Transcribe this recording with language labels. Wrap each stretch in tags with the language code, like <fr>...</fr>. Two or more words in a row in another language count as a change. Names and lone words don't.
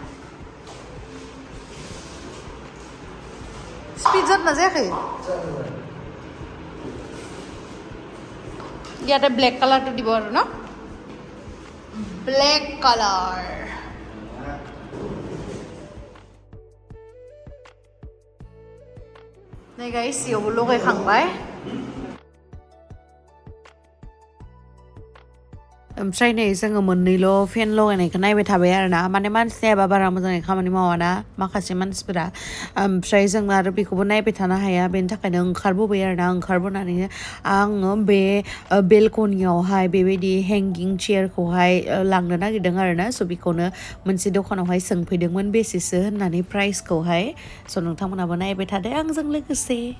<brx>स्पिड जादोंना जायाखै</brx> <as>ইয়াতে ব্লেক কালাৰটো দিব আৰু ন ব্লেক কালাৰ</as> <brx>नै गाइस इयावबो लगायखांबाय ओमफ्राय नै जोङो मोननैल' फेन लगायनायखौ नायबाय थाबाय आरो ना माने मानसियाबा बारा मोजाङै खामानि मावा ना माखासे मानसिफोरा ओमफ्राय जों आरो बेखौबो नायबाय थानो हाया बेनि थाखायनो ओंखारबोबाय आरो ना ओंखारबोनानै आङो बे बेलकनियावहाय बेबायदि हेंगिं चेयारखौहाय लांनो नागिरदों आरो ना स' बेखौनो मोनसे दखानावहाय सोंफैदोंमोन बेसेसो होननानै प्राइसखौहाय स' नोंथांमोनाबो नायबाय थादो आंजों लोगोसे</brx>